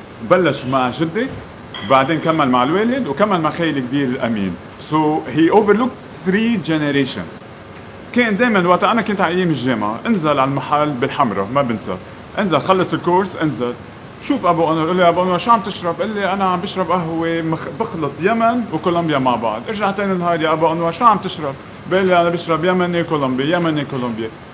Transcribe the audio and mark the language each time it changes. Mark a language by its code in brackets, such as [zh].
[ar] بلش مع جدي، بعدين كمل مع الوالد، وكمل مع خيلي الكبير الامين. [en] he overlooked 3 generations. [ar] كان دائما وقت انا كنت على ايام الجامعه انزل على المحل بالحمراء، ما بنسى، انزل خلص الكورس، انزل شوف ابو انور، قال لي ابو انور شو عم تشرب؟ قال لي انا عم بشرب قهوه بخلط يمن وكولومبيا مع بعض. ارجع تاني نهار يا ابو انور شو عم تشرب؟ قال لي انا بشرب يمني كولومبيا.